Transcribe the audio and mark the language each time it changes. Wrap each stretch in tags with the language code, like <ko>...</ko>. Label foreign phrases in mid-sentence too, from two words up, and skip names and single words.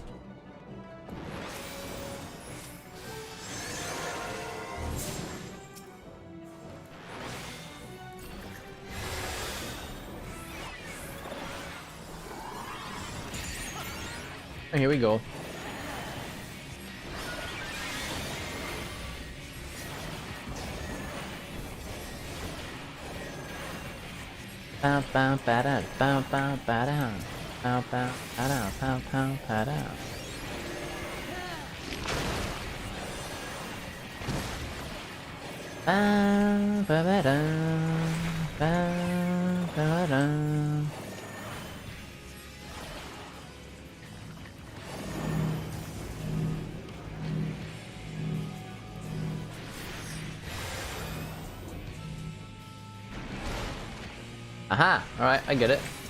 <en>Oh, here we go. Bow bow ba da bow bow ba da bow bow ba da bow bow ba da. Bow ba ba da bow ba da. Aha! Alright, I get it.</en>